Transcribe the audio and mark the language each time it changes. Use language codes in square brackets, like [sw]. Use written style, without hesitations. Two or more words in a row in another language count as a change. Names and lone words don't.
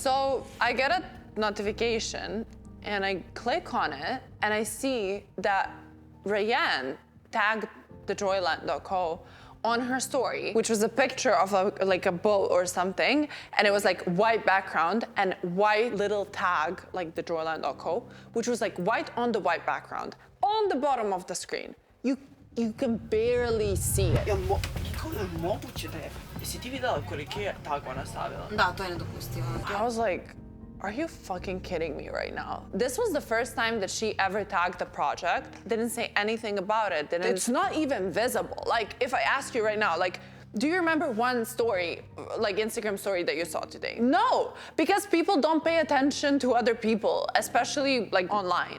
[en] So I get a notification and I click on it and I see that Rayanne tagged the Joyland.co on her story, which was a picture of like a boat or something, and it was like white background and white little tag, like the Joyland.co, which was like white on the white background, on the bottom of the screen. You can barely see it. [sr] Kako je moguće da je? Jesi ti videla koliki je tag ona stavila? Da, to je nedopustivo. [en] I was like, are you fucking kidding me right now? This was the first time that she ever tagged the project, didn't say anything about it, it's not even visible. Like, if I ask you right now, like, do you remember one story, like Instagram story that you saw today? No, because people don't pay attention to other people, especially like online.